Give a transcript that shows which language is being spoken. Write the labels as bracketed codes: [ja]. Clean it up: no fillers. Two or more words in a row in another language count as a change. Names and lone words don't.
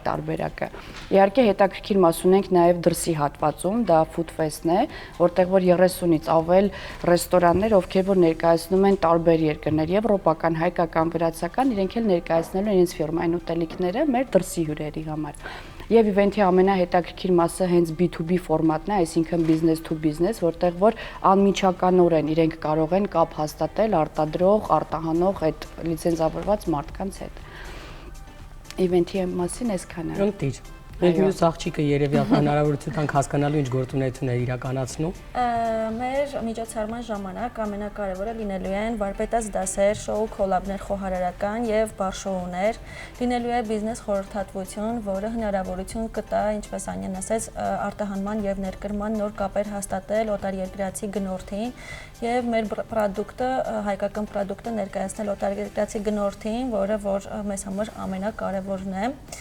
[hy] տարբերակը։ Իհարկե հետաքրքիր մաս ունենք նաև դրսի հատվածում, դա Food Fest-ն է, որտեղ որ 30-ից ավել ռեստորաններ, ովքեր որ ներկայացնում են տարբեր երկրներ, եվրոպական, հայկական, վրացական, իրենք էլ ներկայացնելու իրենց ֆիրմային ուտելիքները մեր դրսի հյուրերի համար։ Եվ իվենթի ամենահետաքրքիր մասը հենց B2B ֆորմատն է, այսինքն [en] business to business, [hy] որտեղ որ անմիջականորեն իրենք կարող են կապ հաստատել արտադրող, արտահանող այդ լիցենզավորված մարդկանց հետ։ Իվենթի մասին այսքանը։ Ընտիր։ Մենք մյուս աղջիկը երևի հնարավորություն տանք հասկանալու ինչ գործունեություն է իրականացնում։ Մեր միջոցառման ժամանակ ամենակարևորը լինելու են վարպետաց դասեր, շոու, քոլաբներ, խոհարարական եւ բար-շոուներ, լինելու է բիզնես խորհրդատվություն, որը հնարավորություն կտա, ինչպես Անյան ասաց, արտահանման եւ ներկրման նոր կապեր հաստատել օտարերկրացի գնորդին եւ մեր պրոդուկտը, հայկական պրոդուկտը ներկայացնել օտարերկրացի գնորդին, որը որ մեզ համար ամենակարևորն է։